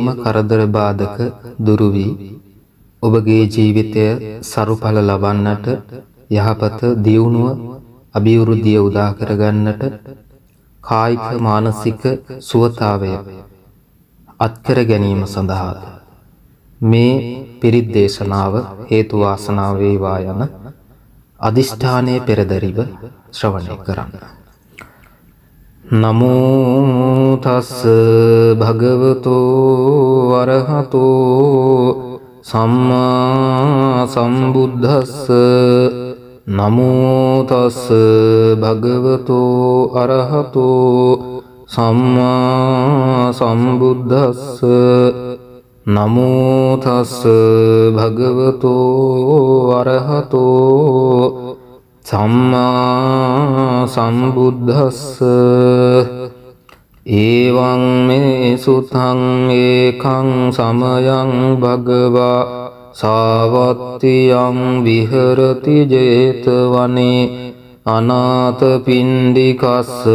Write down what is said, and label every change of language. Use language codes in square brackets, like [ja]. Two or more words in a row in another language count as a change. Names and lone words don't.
[si] කරදර බාධක දුරු වී ඔබගේ ජීවිතය සරුඵල ලබන්නට යහපත දියුණුව අභිවෘද්ධිය උදා කරගන්නට කායික මානසික සුවතාවය අත්කර ගැනීම සඳහා මේ පිරිත් දේශනාව හේතු වාසනා වේවා යන අදිෂ්ඨානයේ පෙරදරිව ශ්‍රවණය කරන්න. [pi] නමෝ තස් භගවතෝ අරහතෝ සම්මා සම්බුද්දස්ස නමෝ තස් භගවතෝ අරහතෝ සම්මා සම්බුද්දස්ස නමෝ තස් භගවතෝ අරහතෝ සම්මා සම්බුද්දස්ස එවං මේ සුතං ඒකං සමයං භගවා සාවත්තියං විහරති ජේතවනේ අනාථ පින්ඩිකස්ස